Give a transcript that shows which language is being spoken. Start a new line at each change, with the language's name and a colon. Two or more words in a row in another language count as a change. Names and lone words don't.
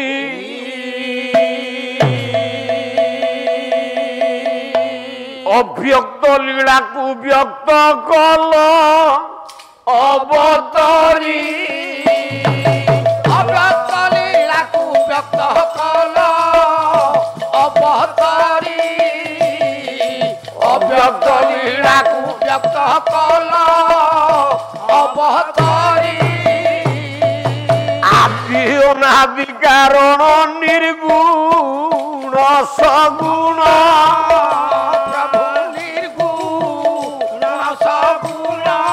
Odia: ଅବ୍ୟକ୍ତ ଲୀଳାକୁ ବ୍ୟକ୍ତ କଲ ଅବତରୀ। ଅବ୍ୟକ୍ତ ଲୀଳାକୁ ବ୍ୟକ୍ତ କଲ ଅବତରୀ।
Bangla: সকল অবতরী আদি অনাদি কারণ নির্গুণ সগুণ প্রভু নির্গুণ সগুণ